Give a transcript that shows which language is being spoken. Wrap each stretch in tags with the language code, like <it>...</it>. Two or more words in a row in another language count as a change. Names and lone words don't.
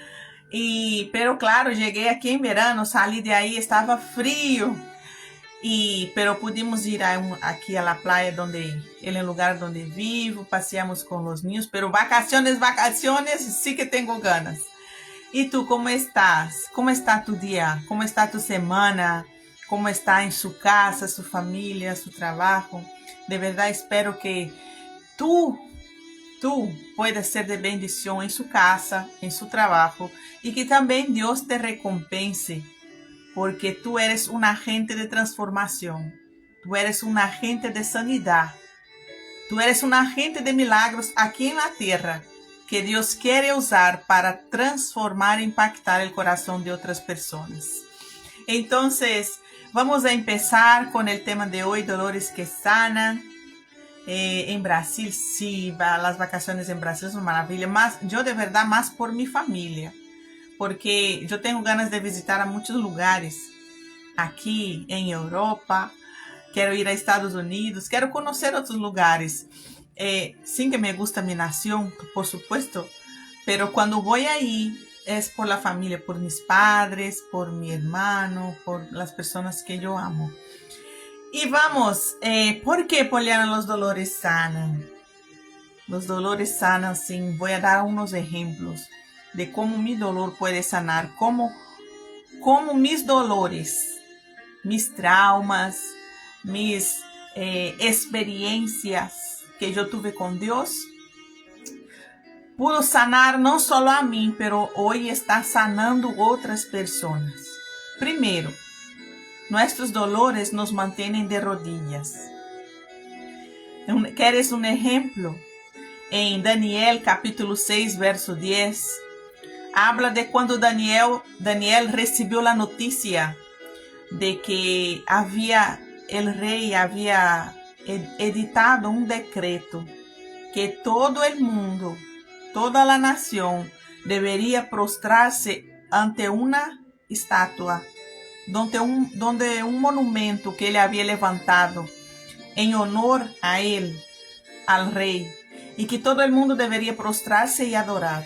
<es>Pero claro, llegué aquí en verano, salí de ahí, estaba frío. Pero pudimos ir aquí a la playa, en el lugar donde vivo, paseamos con los niños, pero vacaciones, sí que tengo ganas.</es> <pt>E tu, como estás? Como está tu dia? Como está tu semana? Como está em sua casa, sua família, seu trabalho? De verdade, espero que</pt> <es>tu puedas ser</es> <pt>de bendição em sua casa, em seu trabalho, e que também Deus te recompense, porque</pt> <es>tu eres</es> <pt>um agente de transformação,</pt> <es>tu eres</es> <pt>um agente de sanidade,</pt> <es>tu eres</es> <pt>um agente de milagros aqui na terra, que Deus quer usar para transformar e impactar o coração de outras pessoas. Então, vamos</pt> <es>a empezar</es> <pt>com o tema de hoje,</pt> <es>dolores que sanan.</es> <pt>Em Brasil, sí, as vacações em Brasil são maravilha, mas eu de verdade mais por minha família, porque eu tenho ganas de visitar a muitos lugares aqui em Europa, quero ir a Estados Unidos, quero conhecer outros lugares.</pt> <es>Sim que me gusta mi nación, por supuesto, pero cuando voy ahí es por la familia, por mis padres, por mi hermano, por las personas que yo amo. Y vamos, ¿por qué, Poliana, los dolores sanan? Los dolores sanan, sí. Voy a dar unos ejemplos de cómo mi dolor puede sanar, cómo mis dolores, mis traumas, mis experiencias que eu tuve</es> <pt>com Deus,</pt> <es>pudo sanar</es> <pt>não só a mim,</pt> <es>pero hoje está sanando</es> <pt>outras pessoas. Primeiro, nossos dolores nos mantêm</pt> <es>de rodillas.</es> <pt>¿Queres um exemplo? Em Daniel capítulo 6, verso 10, habla de quando Daniel recebeu a notícia</pt> <es>de que el rei</es> <pt>havia editado um decreto</pt> <es>que todo el mundo, toda la nación debería prostrarse ante una estatua, donde un monumento que ele había levantado en honor a él, al rey, y que todo el mundo debería prostrarse y adorar.</es>